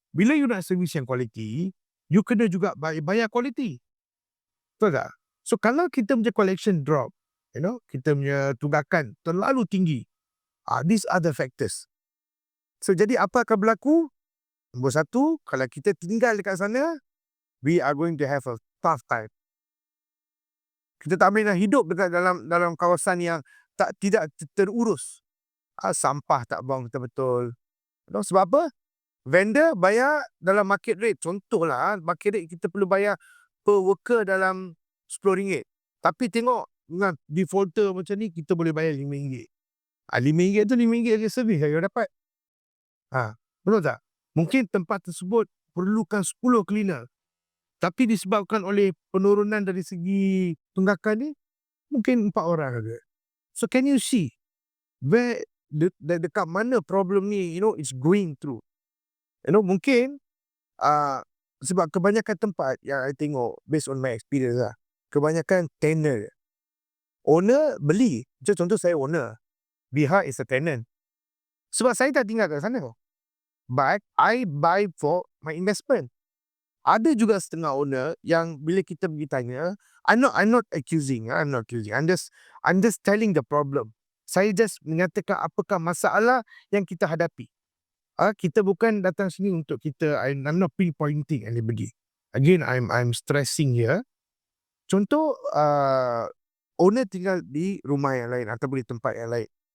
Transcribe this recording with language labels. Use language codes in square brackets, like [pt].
[ms] Bila you nak service yang quality, you kena juga bayar quality. Betul tak? So kalau kita punya collection drop, kita punya tunggakan terlalu tinggi, [en] these are the factors. [ms] So jadi apa akan berlaku? Nombor satu, kalau kita tinggal dekat sana, [en] we are going to have a tough time. [ms] Kita tak boleh nak hidup dekat dalam kawasan yang tidak terurus. Sampah tak buang betul-betul. Sebab apa? Vendor bayar dalam market rate. Contohlah, market rate kita perlu bayar per worker dalam RM10. Tapi tengok dengan defaulter macam ni, kita boleh bayar RM5. RM5 tu RM5 lagi servis yang dapat. Betul tak? Mungkin tempat tersebut perlukan 10 cleaner. Tapi disebabkan oleh penurunan dari segi tunggakan ni, mungkin 4 orang saja. [en] So can you see where [ms] dekat mana [en] problem ni, it's going through. [ms] Mungkin sebab kebanyakan tempat yang I tengok, based on my experience lah, kebanyakan tenant. Owner beli. Contoh saya owner. [en] Bihar is a tenant. [ms] Sebab saya tak tinggal kat sana. [en] But I buy for my investment. [ms] Ada juga setengah owner yang bila kita pergi tanya, [en] I'm not accusing. I'm just telling the problem. [ms] Saya just menyatakan apakah masalah yang kita hadapi. Kita bukan datang sini untuk [en] I'm not pinpointing anybody. Again, I'm stressing here. [ms] Contoh, owner tinggal di rumah yang lain ataupun di tempat yang lain.